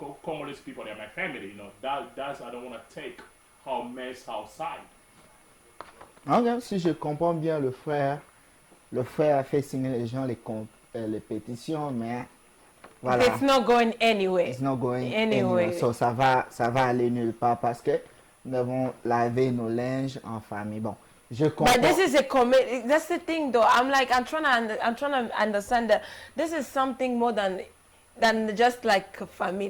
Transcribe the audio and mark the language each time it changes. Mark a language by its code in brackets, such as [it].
[en] Congolese people are my family, That's I don't want to take our mess outside. [fr] Okay, si je comprends bien, le frère a fait signer les gens les pétitions, mais voilà. [en] It's not going anywhere. It's not going anywhere. [fr] So ça va aller nulle part parce que nous avons lavé nos linges en famille. Bon, je comprends. [en] But this is a that's the thing though. I'm trying to understand that this is something more than just like a family.